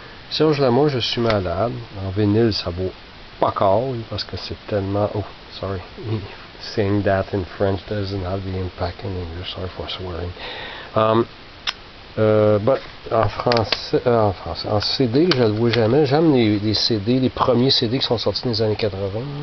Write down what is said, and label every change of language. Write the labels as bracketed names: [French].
[French] Serge Lamour, je suis malade. En vinyle, ça vaut pas car, parce que c'est tellement. [English] Oh, sorry. Saying that in French doesn't have the impact in English. Sorry for swearing. [French] But en CD, je le vois jamais. J'aime les CD, les premiers CD qui sont sortis dans les années 80.